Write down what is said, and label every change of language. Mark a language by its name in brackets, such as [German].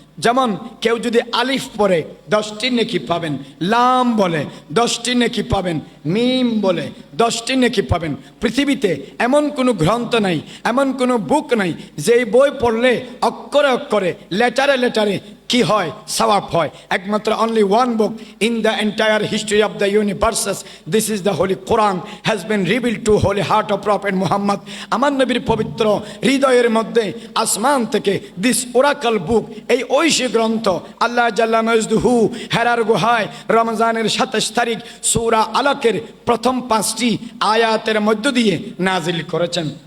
[Bangla] যেমন কেউ যদি আলিফ পড়ে 10টি নেকি পাবেন, লাম বলে 10টি নেকি পাবেন, মিম বলে 10টি নেকি পাবেন। পৃথিবীতে এমন কোনো গ্রন্থ নাই, এমন কোনো বুক নাই যেই বই পড়লে অক্ষরে অক্ষরে লেটারে লেটারে কি হয়? সওয়াব হয়। একমাত্র [English] only one book in the entire history of the universe, this is the holy Quran, has been revealed to holy heart of Prophet Muhammad. [Bangla] আমার নবীর পবিত্র হৃদয়ের মধ্যে আসমান থেকে [English] this oracle book, [Bangla] এই ঐশী গ্রন্থ আল্লাহ জাল্লা মাজদুহু হেরার গুহায় রমজানের 27 তারিখ সূরা আলাকের প্রথম 5টি আয়াতের মধ্য দিয়ে নাজিল করেছেন।